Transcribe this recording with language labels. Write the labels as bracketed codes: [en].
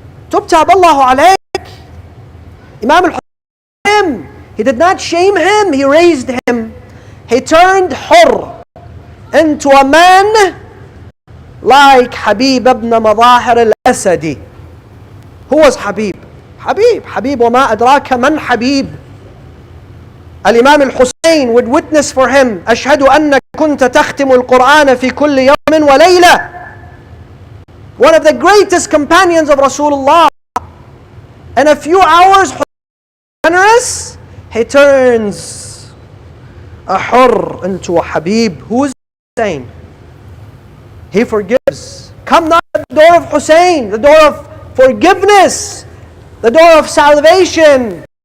[en] Tub taballahu alayk. Imam al-Hussein, he did not shame him, he raised him. He turned Hurr into a man like Habib ibn Madahir al-Asadi. Who was Habib? [ar] Habib وما أدراك من حبيب. [en] Al-Imam al-Hussein would witness for him, [ar] أشهد أنك كنت تختم القرآن في كل يوم وليلة. [en] One of the greatest companions of Rasulullah. In a few hours, generous, he turns a Hurr into a Habib. Who is Hussein? He forgives. Come knock at the door of Hussein, the door of forgiveness, the door of salvation.